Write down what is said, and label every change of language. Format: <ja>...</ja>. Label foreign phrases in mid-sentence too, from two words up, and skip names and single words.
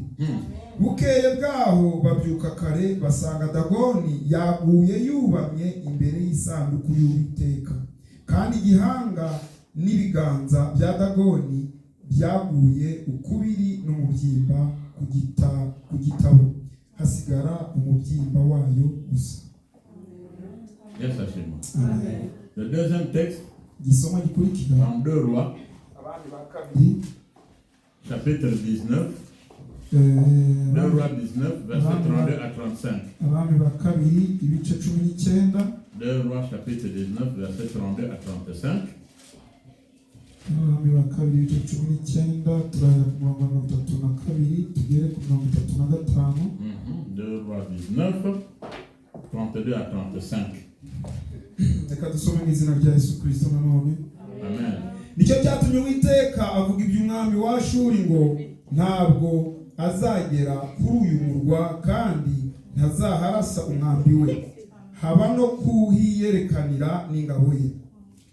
<rw>Bukeye bwaho babyuka kare basanga Dagoni yaguye yubamye imbere y'isanduku y'Uwiteka, kandi igihanga n'ibiganza bya Dagoni byaguye ukubiri n'umubyimba ku gitabo, hasigara umubyimba wayo gusa.</rw> <en>Yes,</en> <fr>chez moi. Le deuxième texte, en 2 Rois, chapitre 19, 2 Rois 19, verset 32 à 35. 2 Rois, chapitre 19, verset 32 à 35. 2 Rois 19, 32 à 35. Amen.</fr> <rw>Nicyo cyatumye Uwiteka avuga iby'umwami wa Ashuri ngo ntabwo azagera kuri uyu murwa kandi ntazaharasa umwambi we, haba no kuhiyerekanira n'ingabo ye.</rw>